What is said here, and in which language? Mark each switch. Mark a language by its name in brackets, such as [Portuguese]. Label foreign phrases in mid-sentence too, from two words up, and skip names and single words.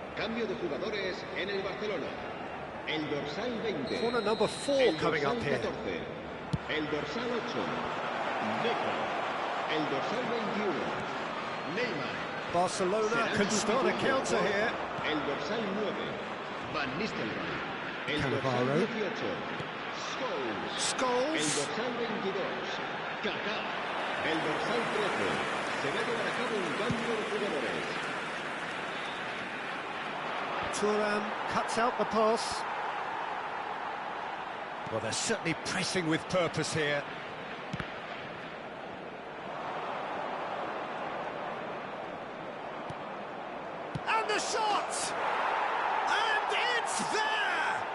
[Spanish] Cambio de jugadores en el Barcelona. El dorsal 20. [English] Corner number 4 coming up here. [Spanish] 14. El dorsal 8. Deco. El dorsal 21. Neymar. [English] Barcelona can start a counter here. [Spanish] El dorsal 9. Van Nistelrooy. El dorsal 18. Scholes. El dorsal 22. Kaká. El dorsal 13. Se va a llevar a cabo un cambio de jugadores. [English] Thuram cuts out the pass. Well, they're certainly pressing with purpose here. And the shot! And it's there!